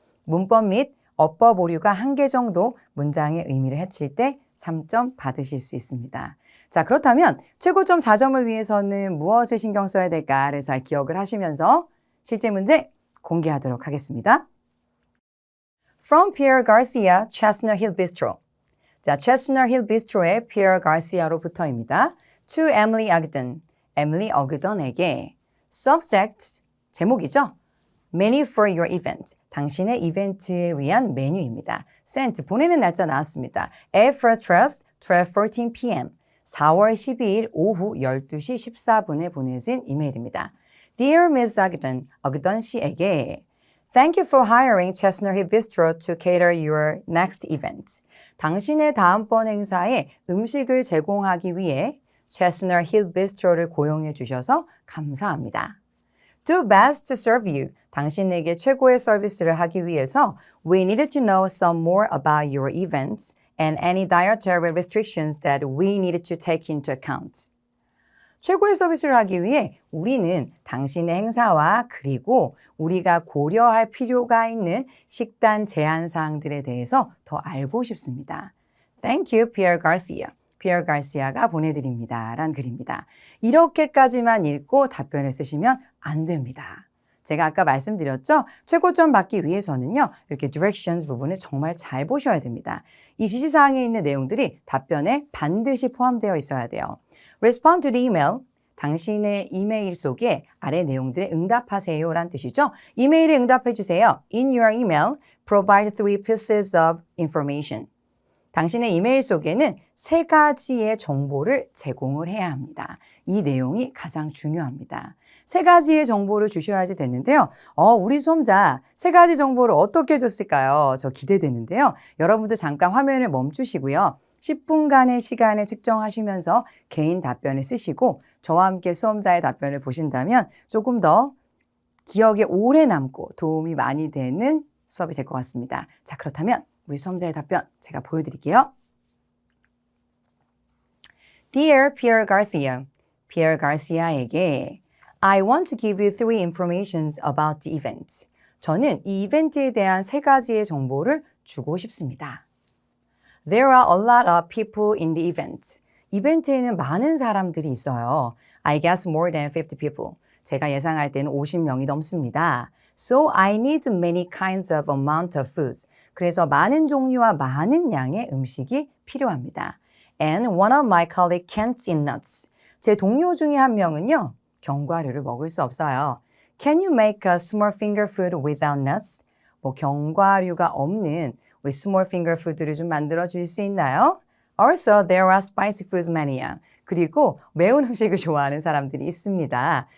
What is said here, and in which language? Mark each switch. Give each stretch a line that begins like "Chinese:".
Korean: 문법 및 어법 오류가 한 개 정도 문장의 의미를 해칠 때 3점 받으실 수 있습니다. 자, 그렇다면 최고점 4점을 위해서는 무엇을 신경 써야 될까를 잘 기억을 하시면서 실제 문제 공개하도록 하겠습니다.
English: From Pierre Garcia, Chestnut Hill Bistro.
Korean: 자, Chestnut Hill Bistro의 Pierre Garcia로부터입니다.
English: To Emily Ogden, Emily Ogden에게. Subject,
Korean: 제목이죠.
English: Menu for your event,
Korean: 당신의 이벤트를 위한 메뉴입니다. Sent, 보내는 날짜 나왔습니다.
English: April 12th, 12:14 p.m.
Korean: 4월 12일 오후 12시 14분에 보내진 이메일입니다.
English: Dear Ms. Ogden,
Korean: Ogden 씨에게
English: Thank you for hiring Chestnut Hill Bistro to cater your next event.
Korean: 당신의 다음번 행사에 음식을 제공하기 위해 Chestnut Hill Bistro를 고용해 주셔서 감사합니다.
English: Do best to serve you.
Korean: 당신에게 최고의 서비스를 하기 위해서
English: We needed to know some more about your events and any dietary restrictions that we needed to take into account.
Korean: 최고의 서비스를 하기 위해 우리는 당신의 행사와 그리고 우리가 고려할 필요가 있는 식단 제한 사항들에 대해서 더 알고 싶습니다.
English: Thank you,
Korean: Pierre Garcia. 피에르 가시아가 보내드립니다. 란 글입니다. 이렇게까지만 읽고 답변을 쓰시면 안 됩니다. 제가 아까 말씀드렸죠? 최고점 받기 위해서는요. 이렇게 directions 부분을 정말 잘 보셔야 됩니다. 이 지시사항에 있는 내용들이 답변에 반드시 포함되어 있어야 돼요.
English: Respond to the email.
Korean: 당신의 이메일 속에 아래 내용들에 응답하세요 란 뜻이죠. 이메일에 응답해 주세요.
English: In your email, provide 3 pieces of information.
Korean: 당신의 이메일 속에는 3가지의 정보를 제공을 해야 합니다. 이 내용이 가장 중요합니다. 3가지의 정보를 주셔야지 되는데요. 우리 수험자 3가지 정보를 어떻게 줬을까요? 저 기대되는데요. 여러분들 잠깐 화면을 멈추시고요. 10분간의 시간을 측정하시면서 개인 답변을 쓰시고 저와 함께 수험자의 답변을 보신다면 조금 더 기억에 오래 남고 도움이 많이 되는 수업이 될 것 같습니다. 자, 그렇다면 우리 수험자의 답변 제가 보여드릴게요.
English: Dear Pierre Garcia, Pierre Garcia에게 I want to give you 3 informations about the event.
Korean: 저는 이 이벤트에 대한 3가지의 정보를 주고 싶습니다.
English: There are a lot of people in the event.
Korean: 이벤트에는 많은 사람들이 있어요.
English: I guess more than 50 people.
Korean: 제가 예상할 때는 50명이 넘습니다.
English: So I need many kinds of amount of foods.
Korean: 그래서 많은 종류와 많은 양의 음식이 필요합니다.
English: And one of my colleagues can't eat nuts.
Korean: 제 동료 중에 한 명은요. 견과류를 먹을 수 없어요.
English: Can you make a small finger food without nuts?
Korean: 견과류가 없는 우리
English: small finger food
Korean: 를 좀 만들어 줄 수 있나요?
English: Also, there are spicy foods mania.
Korean: 그리고 매운 음식을 좋아하는 사람들이 있습니다.